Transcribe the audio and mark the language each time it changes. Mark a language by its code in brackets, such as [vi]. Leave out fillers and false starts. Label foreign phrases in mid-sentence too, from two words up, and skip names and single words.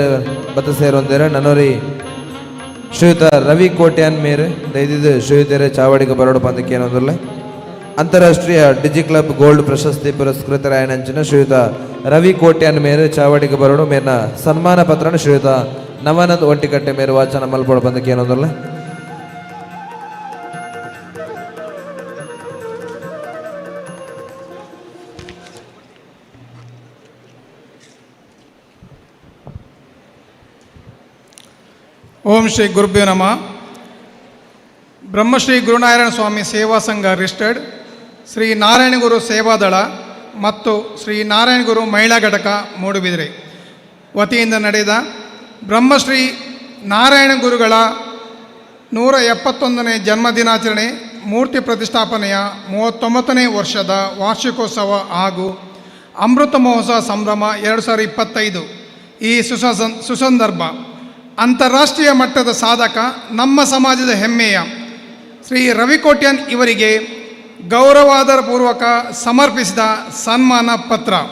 [tcy] ಬತ್ತ ಸೇರೊಂದೇರೆ ನನ್ನೋರಿ ಶ್ರೀಯುತ ರವಿ ಕೋಟ್ಯಾನ್ ಮೇರೆ ದೈದಿದ್ದು ಶ್ರೀಯುತರೆ ಚಾವಡಿಗೆ ಬರೋಡು ಪಂದಕ್ಕೆ ಏನೊಂದಿಲ್ಲ. ಅಂತಾರಾಷ್ಟ್ರೀಯ ಡಿಜಿ ಕ್ಲಬ್ ಗೋಲ್ಡ್ ಪ್ರಶಸ್ತಿ ಪುರಸ್ಕೃತ ರಾಯನಂಚಿನ ಶ್ರೀಯುತ ರವಿ ಕೋಟ್ಯಾನ್ ಮೇರೆ ಚಾವಡಿಗೆ ಬರೋಡು ಮೇರಿನ ಸನ್ಮಾನ ಪತ್ರನ ಶ್ರೀಯುತ ನವನಂದ್ ಒಂಟಿಕಟ್ಟೆ ಮೇರೆ ವಾಚನ ಮಲ್ಪೋಡು ಪಂದಕ್ಕೆ ಏನೊಂದಿಲ್ಲ. [sa] ಓಂ ಶ್ರೀ ಗುರುಭ್ಯೋ ನಮಃ. [kn] ಬ್ರಹ್ಮಶ್ರೀ ಗುರುನಾರಾಯಣ ಸ್ವಾಮಿ ಸೇವಾ ಸಂಘ ರಿಜಿಸ್ಟರ್ಡ್, ಶ್ರೀ ನಾರಾಯಣಗುರು ಸೇವಾದಳ ಮತ್ತು ಶ್ರೀ ನಾರಾಯಣಗುರು ಮಹಿಳಾ ಘಟಕ ಮೂಡುಬಿದಿರೆ ವತಿಯಿಂದ ನಡೆದ ಬ್ರಹ್ಮಶ್ರೀ ನಾರಾಯಣ ಗುರುಗಳ 171ನೇ ಜನ್ಮದಿನಾಚರಣೆ ಮೂರ್ತಿ ಪ್ರತಿಷ್ಠಾಪನೆಯ 39ನೇ ವರ್ಷದ ವಾರ್ಷಿಕೋತ್ಸವ ಹಾಗೂ ಅಮೃತ ಮಹೋತ್ಸವ ಸಂಭ್ರಮ 2025 ಈ ಸುಸಂದರ್ಭ ಅಂತಾರಾಷ್ಟ್ರೀಯ ಮಟ್ಟದ ಸಾಧಕ, ನಮ್ಮ ಸಮಾಜದ ಹೆಮ್ಮೆಯ ಶ್ರೀ ರವಿ ಕೋಟ್ಯಾನ್ ಇವರಿಗೆ ಗೌರವಾಧಾರಪೂರ್ವಕ ಸಮರ್ಪಿಸಿದ ಸನ್ಮಾನ ಪತ್ರ.